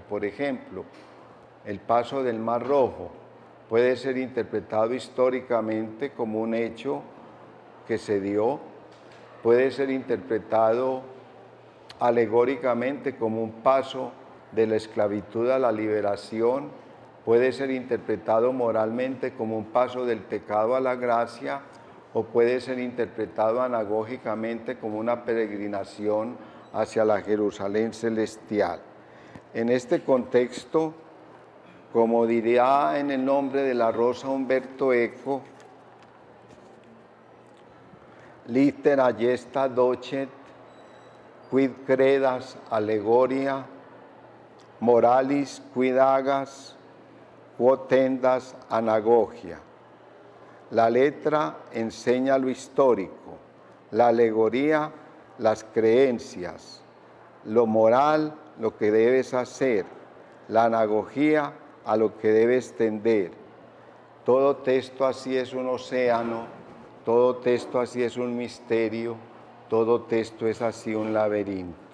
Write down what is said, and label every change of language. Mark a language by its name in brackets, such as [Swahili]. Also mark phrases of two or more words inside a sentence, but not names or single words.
[Spanish] Por ejemplo, el paso del Mar Rojo puede ser interpretado históricamente como un hecho que se dio, puede ser interpretado alegóricamente como un paso de la esclavitud a la liberación, puede ser interpretado moralmente como un paso del pecado a la gracia, o puede ser interpretado anagógicamente como una peregrinación hacia la Jerusalén celestial. En este contexto, como diría en el nombre de la rosa Umberto Eco, [Latin] litera gesta docet, quid credas allegoria, moralis quid agas, quod tendas anagogia. [Spanish] La letra enseña lo histórico, la alegoría las creencias, lo moral lo que debes hacer, la anagogía a lo que debes tender. Todo texto así es un océano, todo texto así es un misterio, todo texto es así un laberinto.